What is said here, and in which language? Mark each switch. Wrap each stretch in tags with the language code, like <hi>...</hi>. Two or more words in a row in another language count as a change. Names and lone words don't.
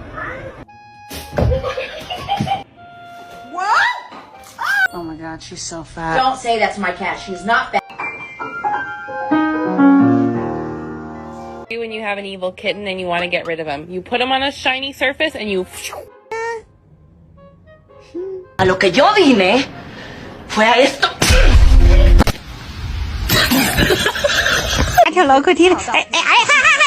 <en>What? Oh my god, she's so fat. Don't say that's my cat. She's not fat. When you have an evil kitten and you want to get rid of him, you put him on a shiny surface and you.</en> <es>A lo que yo vine fue a esto.</es> <zh>跳楼梯，哎哎哎！</zh>